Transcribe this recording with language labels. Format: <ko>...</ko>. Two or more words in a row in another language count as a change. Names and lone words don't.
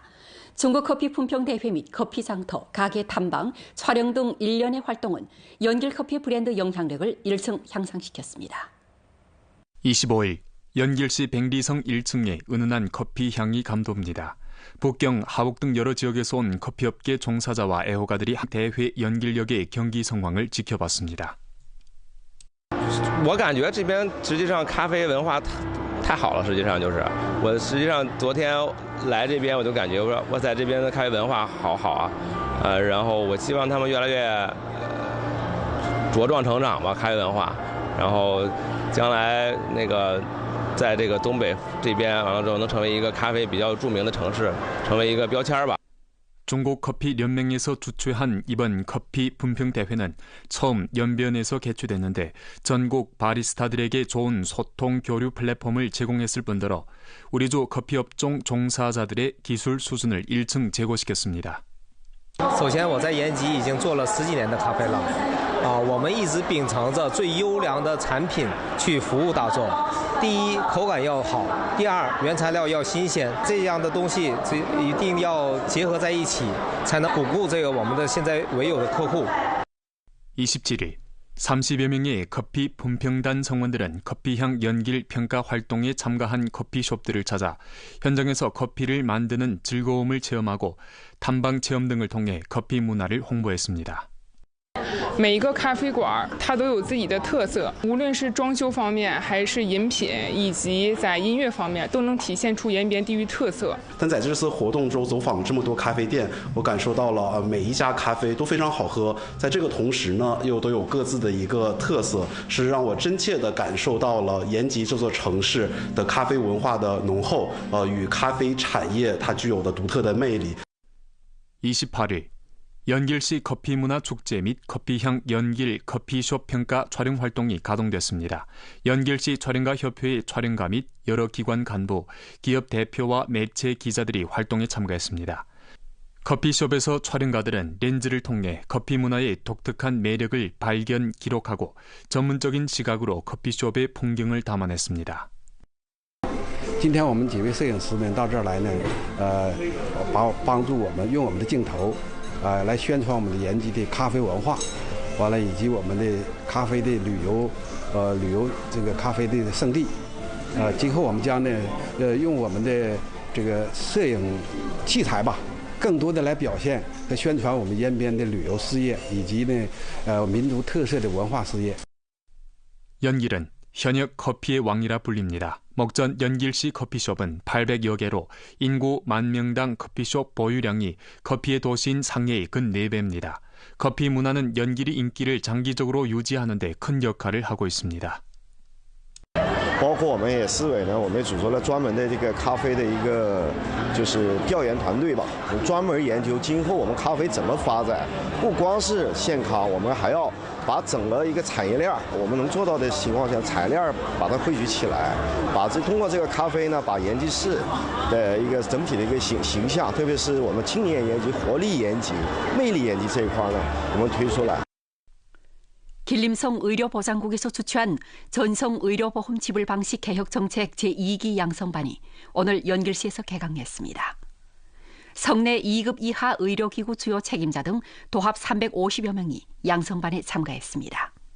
<ko>중국 커피 품평대회 및 커피 장터, 가게 탐방, 촬영 등 일련의 활동은 연길 커피 브랜드 영향력을 1층 향상시켰습니다. 25일 연길시 백리성 1층에 은은한 커피 향이 감돕니다. 북경, 하북 등 여러 지역에서 온 커피업계 종사자와 애호가들이 대회 연길역의 경기 상황을 지켜봤습니다.</ko> <zh>我感觉这边实际上咖啡文化太好了，实际上就是我实际上昨天来这边我就感觉我在这边的咖啡文化好啊，然后我希望他们越来越茁壮成长吧，咖啡文化。然后将来在这个东北这边完了之后，能成为一个咖啡比较著名的城市，成为一个标签吧。</zh> <ko>중국커피연맹에서 주최한 이번 커피 품평대회는 처음 연변에서 개최됐는데 전국 바리스타들에게 좋은 소통 교류 플랫폼을 제공했을 뿐더러 우리주 커피업종 종사자들의 기술 수준을 1층 제고시켰습니다.</ko> <zh>首先，我在延吉已经做了10几年的咖啡了，我们一直秉承着最优良的产品去服务大众。第一，口感要好；第二，原材料要新鲜。这样的东西一定要结合在一起，才能巩固这个我们的现在唯有的客户。</zh> <ko>27일 30여 명의 커피 품평단 성원들은 커피향 연길 평가 활동에 참가한 커피숍들을 찾아 현장에서 커피를 만드는 즐거움을 체험하고 탐방 체험 등을 통해 커피 문화를 홍보했습니다.</ko> <zh>每一个咖啡馆它都有自己的特色，无论是装修方面，还是饮品，以及在音乐方面，都能体现出延边地域特色。但在这次活动中走访这么多咖啡店，我感受到了每一家咖啡都非常好喝，在这个同时呢，又都有各自的一个特色，是让我真切地感受到了延吉这座城市的咖啡文化的浓厚，与咖啡产业它具有的独特的魅力。</zh> <ko>28일 연길시 커피문화 축제 및 커피향 연길 커피숍 평가 촬영 활동이 가동됐습니다. 연길시 촬영가 협회의 촬영가 및 여러 기관 간부, 기업 대표와 매체 기자들이 활동에 참가했습니다. 커피숍에서 촬영가들은 렌즈를 통해 커피 문화의 독특한 매력을 발견, 기록하고 전문적인 시각으로 커피숍의 풍경을 담아냈습니다.</ko> <zh>今天我们几位摄影师呢到这儿来呢，帮助我们用我们的镜头。来宣传我们的延吉的咖啡文化，完了以及我们的咖啡的旅游这个咖啡的圣地，今后我们将呢用我们的这个摄影器材吧，更多的来表现和宣传我们延边的旅游事业以及呢民族特色的文化事业。</zh> <ko>연길은 현역 커피의 왕이라 불립니다. 목전 연길시 커피숍은 800여 개로 인구 10,000명당 커피숍 보유량이 커피의 도시인 상해의 근 4배입니다. 커피 문화는 연길의 인기를 장기적으로 유지하는 데 큰 역할을 하고 있습니다.</ko> <zh>包括我们也市委呢，我们组织了专门的这个咖啡的一个就是调研团队吧，专门研究今后我们咖啡怎么发展。不光是现咖，我们还要把整个一个产业链，我们能做到的情况下，产业链把它汇聚起来，通过这个咖啡呢，把延吉市的一个整体的一个形象，特别是我们青年延吉、活力延吉、魅力延吉这一块呢，我们推出来。</zh> <ko>길림성 의료보장국에서 주최한 전성의료보험 지불 방식 개혁 정책 제2기 양성반이 오늘 연길시에서 개강했습니다. 성내 2급 이하 의료기구 주요 책임자 등 도합 350여 명이 양성반에 참가했습니다.</ko>